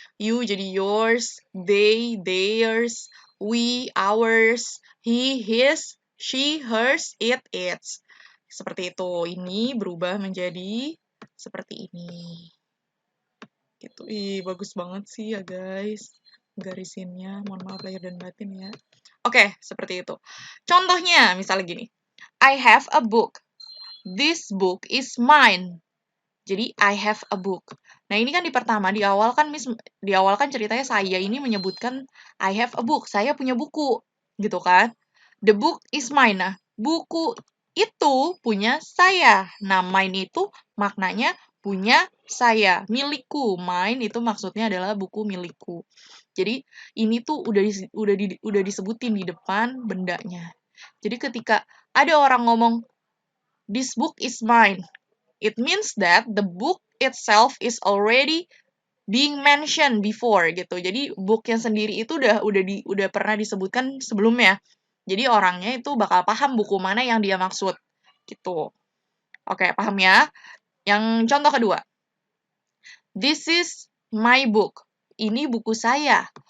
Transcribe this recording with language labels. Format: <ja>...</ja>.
<en>You jadi yours, they, theirs, we, ours, he, his, she, hers, it, its.</en> <id>Seperti itu. Ini berubah menjadi seperti ini. Gitu. Ih, bagus banget sih ya, guys. Garisinnya, mohon maaf lahir dan batin ya. Oke, seperti itu. Contohnya, misalnya gini.</id> <en>I have a book. This book is mine.</en> <id>Jadi,</id> <en>I have a book.</en> <id>Nah, ini kan di pertama, di awal kan ceritanya saya ini menyebutkan I have a book. Saya punya buku. Gitu kan.</id> <en>The book is mine.</en> <id>Nah, buku itu punya saya. Nah, mine itu maknanya punya saya. Milikku. Mine itu maksudnya adalah buku milikku. Jadi, ini tuh udah disebutin di depan bendanya. Jadi, ketika ada orang ngomong,</id> <en>this book is mine. It means that the book itself is already being mentioned before</en> <id>gitu. Jadi booknya sendiri itu udah pernah disebutkan sebelumnya. Jadi orangnya itu bakal paham buku mana yang dia maksud gitu. Oke, paham ya? Yang contoh kedua.</id> <en>This is my book.</en> <id>Ini buku saya.</id>